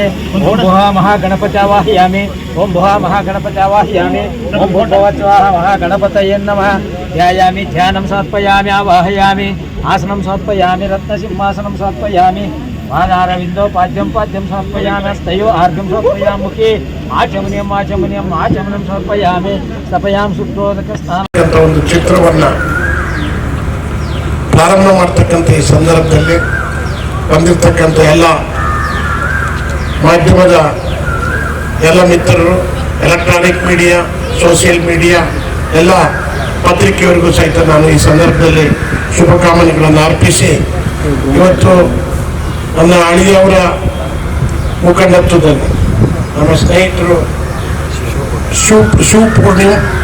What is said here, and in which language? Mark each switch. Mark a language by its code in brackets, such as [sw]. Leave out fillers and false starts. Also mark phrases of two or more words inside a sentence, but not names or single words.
[sa] ओम भुः महागणपत्यावाहयामि ओम भुः महागणपत्यावाहयामि ओम भूर्भुवस्वाहा महागणपतये नमः ध्यायामि ध्यानं समर्पयामि आवाहयामि आसनं समर्पयामि रत्नसिंहासनं समर्पयामि पादारविन्दो पाद्यं समर्पयामि हस्तयो आर्घ्यं समर्पयामि मुखे आचमनीयं समर्पयामि स्थपयामि शुद्धोदकस्नानं [kn] ಒಂದು ಚಿತ್ರವನ್ನ ಪ್ರಾರಂಭ ಮಾಡತಕ್ಕಂತ ಈ ಸಂದರ್ಭದಲ್ಲಿ ಬಂದಿರತಕ್ಕಂತ ಎಲ್ಲ ಮಾಧ್ಯಮದ ಎಲ್ಲ ಮಿತ್ರರು, [en] electronic media, social media, [kn] ಎಲ್ಲ ಪತ್ರಿಕೆಯವರಿಗೂ ಸಹಿತ ನಾನು ಈ ಸಂದರ್ಭದಲ್ಲಿ ಶುಭಕಾಮನೆಗಳನ್ನು ಅರ್ಪಿಸಿ, ಇವತ್ತು ನನ್ನ ಅಳಿಯವರ ಮುಖಂಡತ್ವದಲ್ಲಿ ನಮ್ಮ ಸ್ನೇಹಿತರು ಶಿವಪೂರ್ಣಿಮಾ,